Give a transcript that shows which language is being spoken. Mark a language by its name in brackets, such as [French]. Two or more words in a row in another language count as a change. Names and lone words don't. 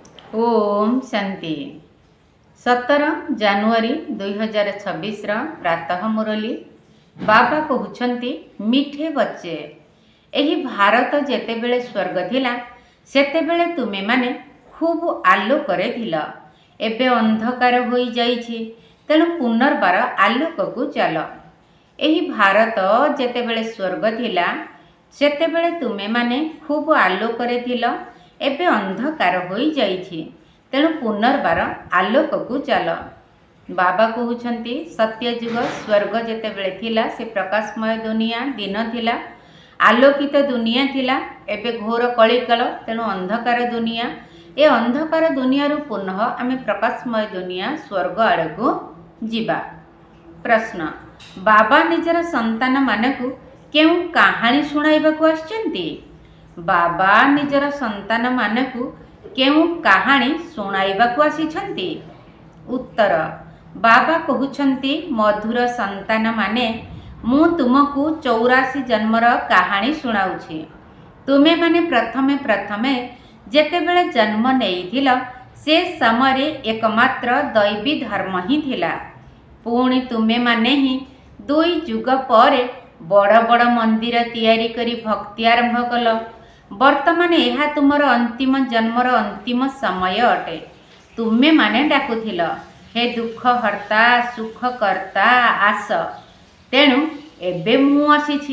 [Odia] ଓମ୍ ଶାନ୍ତି 17 ଜାନୁଆରୀ 2026 ପ୍ରାତଃ ମୁରଲୀ ବାବା କହଉଛନ୍ତି [Hindi] मिठे बच्चे [Odia] ଏହି ଭାରତ ଯେତେବେଳେ ସ୍ୱର୍ଗ ଥିଲା ସେତେବେଳେ ତୁମେ ମାନେ ଖୁବ୍ ଆଲୋକରେ ଥିଲା ଏବେ ଅନ୍ଧକାର ହୋଇ ଯାଇଛି ତେଣୁ ପୁନର୍ବାର ଆଲୋକ କୁ ଚଲ। ଏହି ଭାରତ ଯେତେବେଳେ ସ୍ୱର୍ଗ ଥିଲା ସେତେବେଳେ ତୁମେ ମାନେ ଖୁବ୍ ଆଲୋକରେ ଥିଲା ଏବେ ଅନ୍ଧକାର ହୋଇ ଯାଇଛି ତେଣୁ ପୁନର୍ବାର ଆଲୋକ କୁ ଚଲ। ବାବା କହଉଛନ୍ତି ସତ୍ୟ ଯୁଗ ସ୍ୱର୍ଗ ଯେତେବେଳେ ଥିଲା ସେ ପ୍ରକାଶମୟ ଦୁନିଆ ଦିନ ଥିଲା ଆଲୋକିତ ଦୁନିଆ ଥିଲା ଏବେ ଘୋର କଳିକାଳ ତେଣୁ ଅନ୍ଧକାର ଦୁନିଆ ଏ ଅନ୍ଧକାର ଦୁନିଆ ରୁ ପୁନଃ ଆମେ ପ୍ରକାଶମୟ ଦୁନିଆ ସ୍ୱର୍ଗ ଆଡ଼ କୁ ଯିବା। ପ୍ରଶ୍ନ ବାବା ନିଜର ସନ୍ତାନ ମାନଙ୍କୁ କେଉଁ କାହାଣୀ ଶୁଣାଇବାକୁ ଆଛନ୍ତି? ବାବା ନିଜର ସନ୍ତାନ ମାନଙ୍କୁ କେଉଁ କାହାଣୀ ଶୁଣାଇବାକୁ ଆଛିଛନ୍ତି? ଉତ୍ତର ବାବା କହଉଛନ୍ତି ମଧୁର ସନ୍ତାନ ମାନେ ମୁଁ ତୁମକୁ 84 ଜନ୍ମର କାହାଣୀ ଶୁଣାଉଛି। ତୁମେ ମାନେ ପ୍ରଥମେ ପ୍ରଥମେ ଯେତେବେଳେ ଜନ୍ମ ନେଇଥିଲ ସେ ସମୟ ଏକମାତ୍ର ଦୈବୀ ଧର୍ମ ହିଁ ଥିଲା। ପୁଣି ତୁମେ ମାନେ ହିଁ 2 ଯୁଗ ପରେ ବଡ଼ ବଡ଼ ମନ୍ଦିର ତିଆରି କରି ଭକ୍ତି ଆରମ୍ଭ କଲ। ବର୍ତ୍ତମାନ ଯହ ତୁମର ଅନ୍ତିମ ଜନ୍ମର ଅନ୍ତିମ ସମୟ ଅଟେ। ତୁମେ ମାନେ ଡାକୁଥିଲ ହେ ଦୁଃଖ ହର୍ତ୍ତା ସୁଖ କର୍ତ୍ତା ଆସ ତେଣୁ ଏବେ ମୁଁ ଆସିଛି।